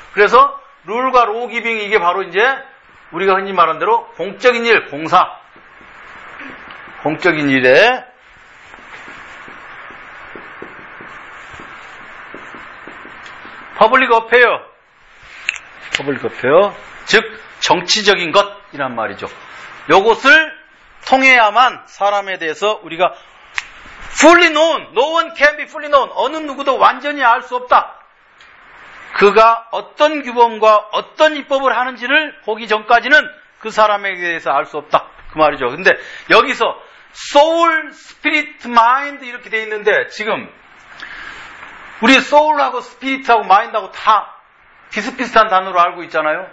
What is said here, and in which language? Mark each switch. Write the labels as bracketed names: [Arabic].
[Korean] 그래서, 룰과 로우기빙, 이게 바로 이제, 우리가 흔히 말한 대로, 공적인 일, 공사. 공적인 일에, 퍼블릭 어페어. 퍼블릭 어페어. 즉, 정치적인 것, 이란 말이죠. 요것을 통해야만 사람에 대해서 우리가 [English] fully known, no one can be fully known. [Korean] 어느 누구도 완전히 알 수 없다. 그가 어떤 규범과 어떤 입법을 하는지를 보기 전까지는 그 사람에게 대해서 알 수 없다. 그 말이죠. 근데 여기서 soul, spirit, mind 이렇게 돼 있는데 지금 우리 soul하고 spirit하고 mind하고 다 비슷비슷한 단어로 알고 있잖아요.